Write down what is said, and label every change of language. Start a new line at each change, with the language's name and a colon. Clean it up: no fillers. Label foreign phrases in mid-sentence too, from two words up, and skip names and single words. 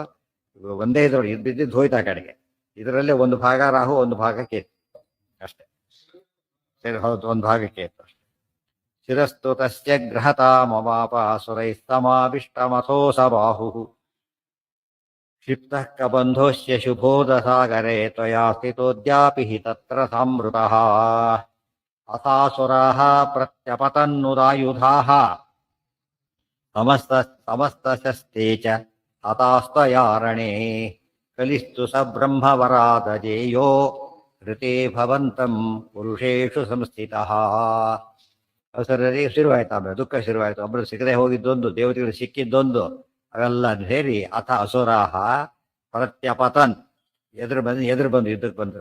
Kannada: ಒಂದೇ ಇದ್ರೊಳಗೆ ಬಿದ್ದಿದ್ದು ಹೋಯ್ತಾ ಕಡೆಗೆ. ಇದರಲ್ಲೇ ಒಂದು ಭಾಗ ರಾಹು, ಒಂದು ಭಾಗ ಕೇತು ಅಷ್ಟೇ. ಸರಿ, ಹೌದು, ಒಂದು ಭಾಗ ಕೇತು ಅಷ್ಟೇ.
Sanskrit: ಶಿರಸ್ತು ತಸ್ಯ ಗ್ರಹತಾಮಪಾಪ ಸುರೈ ಸಮಾವಿಷ್ಟಮಥೋ ಸ ಬಾಹು क्षिप्तः कबन्धोऽस्य शुभोदसागरे त्वया स्थितोऽद्यापि हि तत्र सामृतः अथासुराः प्रत्यपतन्नुदायुधाः समस्तशस्ते च हतास्त्वया रणे कलिस्तु स ब्रह्मवरादजेयो ಋತೆ ಭವಂತಂ ಪುರುಷೇಷು ಸಂಸ್ಥಿತಃ.
Kannada: ಅವಸರದಲ್ಲಿ ಶುರುವಾಯ್ತು, ಆಮೇಲೆ ದುಃಖ ಶುರುವಾಯಿತು. ಒಬ್ಬರು ಸಿಗದೆ ಹೋಗಿದ್ದೊಂದು, ದೇವತೆಗಳು ಸಿಕ್ಕಿದ್ದೊಂದು, ಅವೆಲ್ಲ ಸೇರಿ
Sanskrit: ಅಥ ಅಸುರಾಹ ಪ್ರತ್ಯಪತನ್
Kannada: ಎದುರು ಬಂದು ಯುದ್ಧಕ್ಕೆ ಬಂದರು.